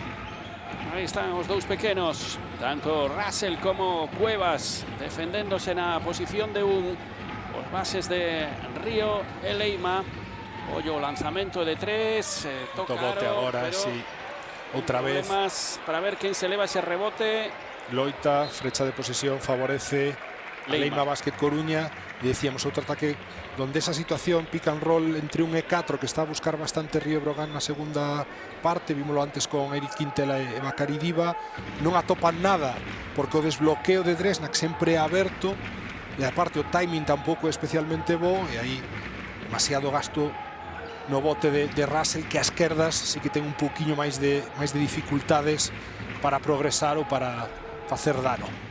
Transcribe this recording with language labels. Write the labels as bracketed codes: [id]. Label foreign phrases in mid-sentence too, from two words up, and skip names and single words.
[gl] Aí están os dous pequenos, tanto Russell como Cuevas, defendéndose na posición de os bases de Río e Leima. Ollo o lanzamento de 3, toca bote agora, sí. Outra vez para ver quen se leva ese rebote. Loita, frecha de posesión favorece Leima Basket Coruña, e decíamos outro ataque donde esa situación [en] pick and roll [gl] entre un e 4 que está a buscar bastante Río Brogan na segunda parte. Vímoslo antes con Eric Quintela e Macari Diva, non atopan nada porque o desbloqueo de Dresnak sempre é aberto, e aparte o timing tampouco é especialmente bo, e aí demasiado gasto no bote de Russell, que a esquerdas sí que ten un pouquiño máis de dificultades para progresar ou para facer dano.